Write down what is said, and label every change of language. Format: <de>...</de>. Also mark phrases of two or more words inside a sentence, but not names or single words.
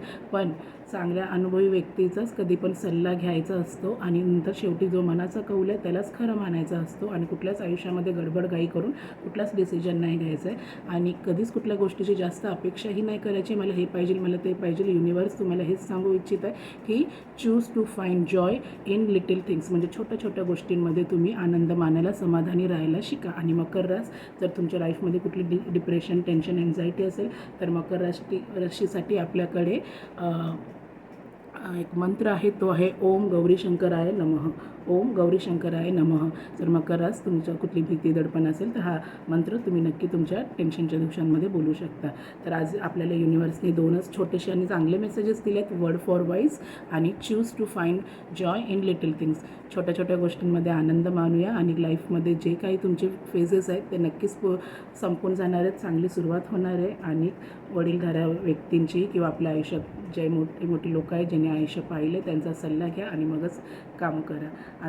<mr>पण चांगल्या अनुभवी व्यक्तीचाच कधी पण सल्ला घ्यायचा असतो आणि नंतर शेवटी जो मनाचा कौल आहे त्यालाच खरं मानायचा असतो. आणि कुठल्याच आयुष्यामध्ये गडबडघाई करून कुठलाच डिसिजन नाही घ्यायचा आहे आणि कधीच कुठल्या गोष्टीची जास्त अपेक्षाही नाही करायची. मला हे पाहिजे, मला ते पाहिजे. युनिवर्स तुम्हाला हेच सांगू इच्छित आहे की</mr> <en>choose to find joy in little things.</en> <mr>म्हणजे छोट्या छोट्या गोष्टींमध्ये तुम्ही आनंद मानायला, समाधानी राहायला शिका. आणि मकर रास, जर तुमच्या लाईफमध्ये कुठली</mr> <en>depression, tension, anxiety</en> <mr>असेल तर मकर राशीसाठी आपल्याकडे एक मंत्र आहे, तो आहे</mr> <sa>ओम गौरी शंकराय नमः. ओम गौरी शंकराय नमः.</sa> <mr>जर मकर रास तुमच्या कुठली भीती, दडपण असेल तर हा मंत्र तुम्ही नक्की तुमच्या टेन्शनच्या दिवसांमध्ये बोलू शकता. तर आज आपल्याला युनिवर्सने 2च छोटेसे आणि चांगले मेसेजेस दिले आहेत.</mr> <en>word for wise</en> <mr>आणि</mr> <en>choose to find joy in little things.</en> <mr>छोट्या छोट्या गोष्टींमध्ये आनंद मानूया आणि लाईफमध्ये जे काही तुमचे फेजेस आहेत ते नक्कीच संपून जाणार आहेत. चांगली सुरुवात होणार आहे आणि वडीलधाऱ्या व्यक्तींची किंवा आपल्या आयुष्यात जे मोठी लोक आहेत ज्यांनी आयुष्य पाहिले त्यांचा सल्ला घ्या आणि मगच काम करा.</mr>